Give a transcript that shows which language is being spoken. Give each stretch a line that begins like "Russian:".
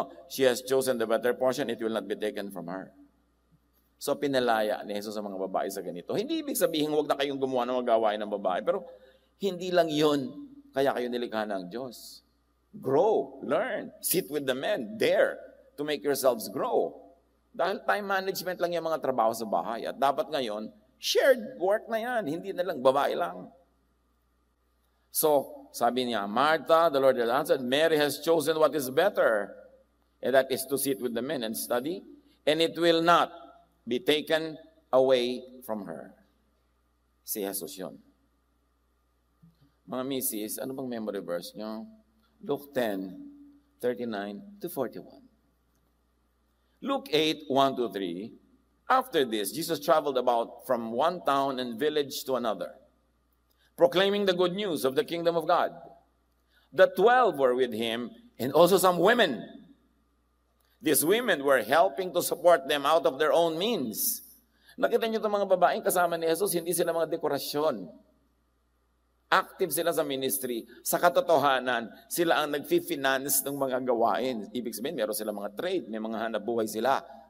English: She has chosen the better portion, it will not be taken from her.
Filipino: So pinalaya ni Jesus sa mga babae sa ganito. Hindi ibig sabihin, huwag na kayong gumawa ng mga gawain ng babae. Pero hindi lang yun, kaya kayo nilikha ng Diyos.
English: Grow, learn, sit with the men, dare to make yourselves grow.
Filipino: Dahil
English: time management
Filipino: lang yung mga trabaho sa bahay. At dapat ngayon,
English: shared work
Filipino: na yan, hindi na lang babae lang.
English: So,
Filipino: sabi niya,
English: Martha, the Lord had answered, Mary has chosen what is better, and that is to sit with the men and study, and it will not be taken away from her.
Filipino: Si Jesus yun. Mga misis, ano bang memory verse nyo?
English: Luke 10:39-41. Luke 8:1-3. After this, Jesus traveled about from one town and village to another, proclaiming the good news of the kingdom of God. The 12 were with him, and also some women. These women were helping to support them out of their own means.
Filipino: Nakita niyo itong mga babaeng kasama ni Jesus, hindi sila mga dekorasyon. Active sila sa ministry. Sa katotohanan, sila ang nag-finance ng mga gawain. Ibig sabihin, meron sila mga trade, may mga hanap buhay sila.